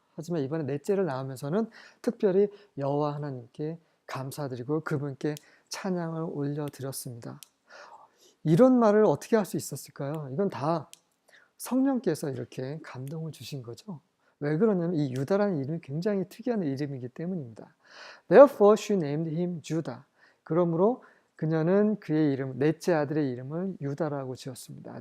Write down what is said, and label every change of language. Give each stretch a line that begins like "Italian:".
Korean: 하지만 이번에 넷째를 낳으면서는 특별히 여호와 하나님께 감사드리고 그분께 찬양을 올려드렸습니다. 이런 말을 어떻게 할 수 있었을까요? 이건 다 성령께서 이렇게 감동을 주신 거죠. 왜 그러냐면 이 유다라는 이름이 굉장히 특이한 이름이기 때문입니다.
English: Therefore she named him Judah.
Korean: 그러므로 그녀는 그의 이름, 넷째 아들의 이름을 유다라고 지었습니다.